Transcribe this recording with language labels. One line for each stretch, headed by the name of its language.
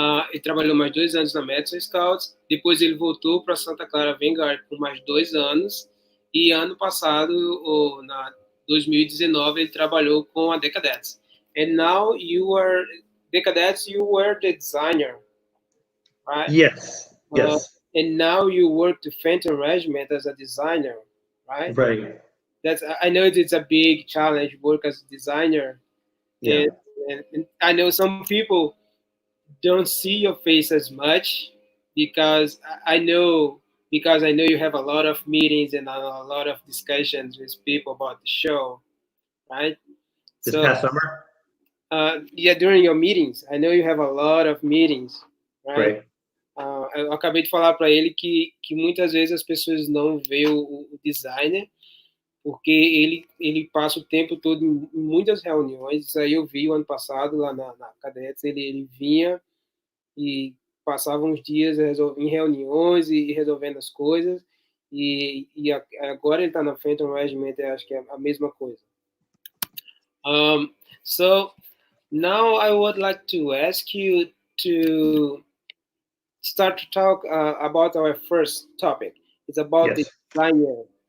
Portuguese: Ele trabalhou mais 2 anos na Madison Scouts, depois ele voltou para Santa Clara Vanguard por mais 2 anos, e ano passado, na 2019, ele trabalhou com a Cadets.
English: And now you are Cadets, you were the designer, right? Yes. Yes. And now you work to Phantom Regiment as a designer, right? Right. I know it's a big challenge, work as a designer. Yeah. And I know some people don't see your face as much because I know you have a lot of meetings and a lot of discussions with people about the show, right? This past summer? Yeah, during your meetings. I know you have a lot of meetings, right? Right.
Portuguese: Eu acabei de falar para ele que muitas vezes as pessoas não veem o designer, porque ele passa o tempo todo em muitas reuniões. Isso aí eu vi o ano passado lá na Cadets, ele vinha e passava uns dias em reuniões e resolvendo as coisas, e agora ele está na Phantom Regiment, acho que é a mesma coisa.
English: So now I would like to ask you to start to talk about our first topic. It's about the designer.